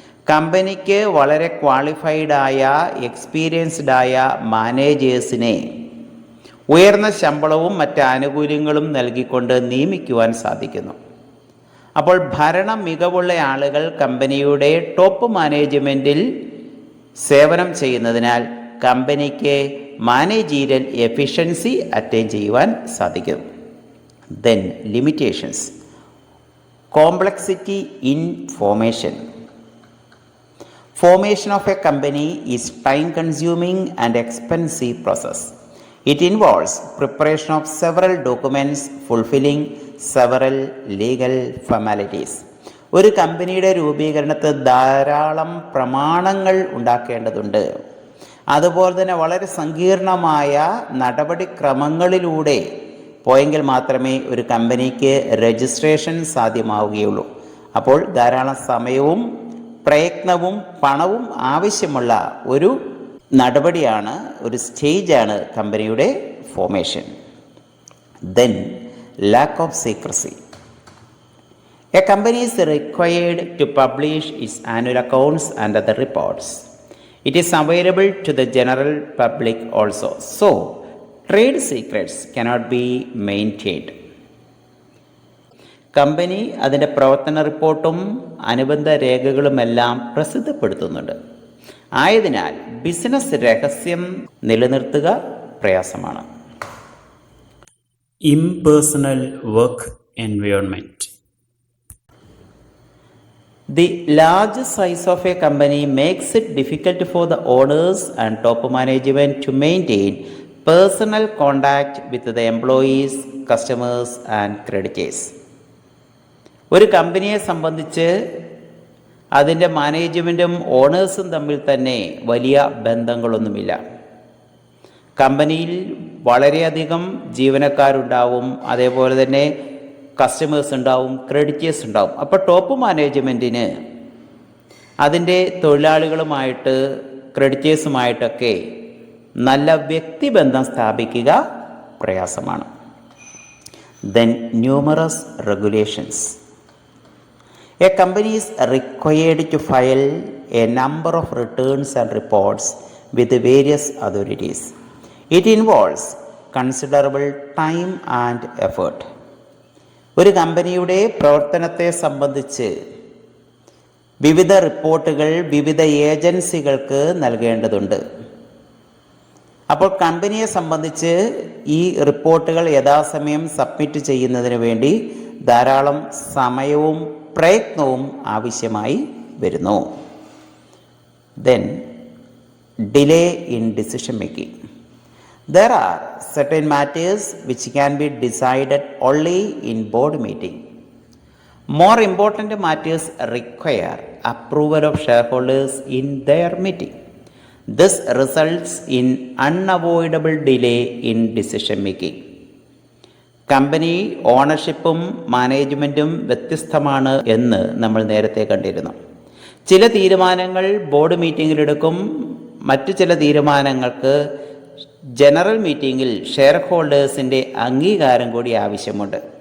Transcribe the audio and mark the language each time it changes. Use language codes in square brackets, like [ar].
[ml] കമ്പനിക്ക് വളരെ ക്വാളിഫൈഡ് ആയ എക്സ്പീരിയൻസ്ഡ് ആയ മാനേജേഴ്സിനെ ഉയർന്ന ശമ്പളവും മറ്റ് ആനുകൂല്യങ്ങളും നൽകിക്കൊണ്ട് നിയമിക്കുവാൻ സാധിക്കുന്നു. അപ്പോൾ ഭരണ മികവുള്ള ആളുകൾ കമ്പനിയുടെ ടോപ്പ് മാനേജ്മെൻറ്റിൽ സേവനം ചെയ്യുന്നതിനാൽ കമ്പനിക്ക് മാനേജീരിയൽ എഫിഷ്യൻസി അറ്റൈൻ ചെയ്യുവാൻ സാധിക്കും. [en] Then limitations. Complexity in formation. Formation of a company is time-consuming and expensive process. It involves preparation of several documents fulfilling several legal formalities. [ml] ഒരു കമ്പനിയുടെ രൂപീകരണത്തിൽ ധാരാളം പ്രമാണങ്ങൾ ഉണ്ടാക്കേണ്ടതുണ്ട്. അതുപോലെ തന്നെ വളരെ സങ്കീർണമായ നടപടിക്രമങ്ങളിലൂടെ പോയെങ്കിൽ മാത്രമേ ഒരു കമ്പനിക്ക് രജിസ്ട്രേഷൻ സാധ്യമാവുകയുള്ളൂ. അപ്പോൾ ധാരാളം സമയവും പ്രയത്നവും പണവും ആവശ്യമുള്ള ഒരു നടപടിയാണ്, ഒരു സ്റ്റേജാണ് കമ്പനിയുടെ formation. [en] Then lack of secrecy. A company is required to publish its annual accounts and other reports. It is available to the general public also. So, trade secrets cannot be maintained. [ml] Company അതിൻ്റെ പ്രവർത്തന റിപ്പോർട്ടും അനുബന്ധ രേഖകളുമെല്ലാം പ്രസിദ്ധപ്പെടുത്തുന്നുണ്ട്. ആയതിനാൽ business രഹസ്യം നിലനിർത്തുക പ്രയാസമാണ്. [en] Impersonal work environment. The large size of a company makes it difficult for the owners and top management to maintain personal contact with the employees, customers and creditors. [ml] ഒരു കമ്പനിയെ സംബന്ധിച്ച് അതിൻ്റെ മാനേജ്മെൻറ്റും ഓണേഴ്സും തമ്മിൽ തന്നെ വലിയ ബന്ധങ്ങളൊന്നുമില്ല. കമ്പനിയിൽ വളരെയധികം ജീവനക്കാരുണ്ടാവും, അതേപോലെ തന്നെ കസ്റ്റമേഴ്സ് ഉണ്ടാവും, ക്രെഡിറ്റേഴ്സ് ഉണ്ടാവും. അപ്പോൾ ടോപ്പ് മാനേജ്മെൻറ്റിന് അതിൻ്റെ തൊഴിലാളികളുമായിട്ട് ക്രെഡിറ്റേഴ്സുമായിട്ടൊക്കെ നല്ല വ്യക്തിബന്ധം സ്ഥാപിക്കുക പ്രയാസമാണ്. [en] Then numerous regulations. A company is required to file a number of returns and reports with the various authorities. It involves considerable time and effort. [ml] ഒരു കമ്പനിയുടെ പ്രവർത്തനത്തെ സംബന്ധിച്ച് വിവിധ റിപ്പോർട്ടുകൾ വിവിധ ഏജൻസികൾക്ക് നൽകേണ്ടതുണ്ട്. അപ്പോൾ കമ്പനിയെ സംബന്ധിച്ച് ഈ റിപ്പോർട്ടുകൾ യഥാസമയം സബ്മിറ്റ് ചെയ്യുന്നതിന് വേണ്ടി ധാരാളം സമയവും പ്രയത്നവും ആവശ്യമായി വരുന്നു. [en] Then delay in decision making. There are certain matters which can be decided only in board meeting. More important matters require approval of shareholders in their meeting. This results in unavoidable delay in decision making. [ml] Company ഓണർഷിപ്പും മാനേജ്മെൻറ്റും വ്യത്യസ്തമാണ് എന്ന് നമ്മൾ നേരത്തെ കണ്ടിരുന്നു. ചില തീരുമാനങ്ങൾ board മീറ്റിങ്ങിലെടുക്കും, മറ്റു ചില തീരുമാനങ്ങൾക്ക് general മീറ്റിങ്ങിൽ ഷെയർ ഹോൾഡേഴ്സിൻ്റെ അംഗീകാരം കൂടി ആവശ്യമുണ്ട്.